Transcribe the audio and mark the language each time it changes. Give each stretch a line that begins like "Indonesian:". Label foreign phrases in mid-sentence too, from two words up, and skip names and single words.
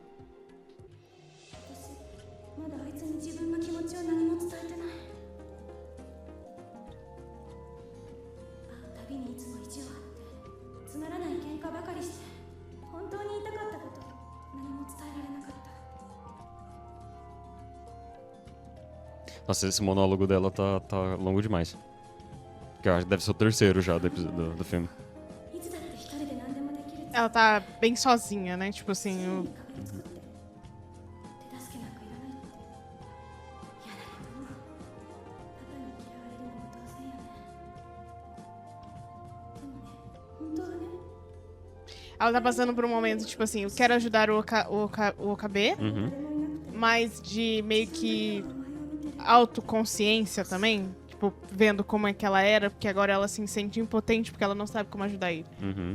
Japanese: 私まだあいつに自分の気持ちを何も伝えてない。会うたびにいつも意地を張ってつまらない喧嘩ばかりして、本当に言いたかったこと何も伝えられなかった。
Portuguese: Nossa, esse monólogo dela tá longo demais. Que eu acho que deve ser o terceiro já do filme.
Japanese: いつだって一人で何でもできる。
Portuguese: Ela tá bem sozinha, né? Tipo assim,
Japanese: 壁を o- 作って手助けなんかいらないって嫌なこともパパに嫌われるのも当然よね。でもね、本当はね、
Portuguese: ela tá passando por um momento, tipo assim, eu quero ajudar o OKB,
Japanese: 誰もいなくて
Portuguese: mas de meio que autoconsciência também. Tipo, vendo como é que ela era, porque agora ela se sente impotente porque ela não sabe como ajudar ele, Uhum.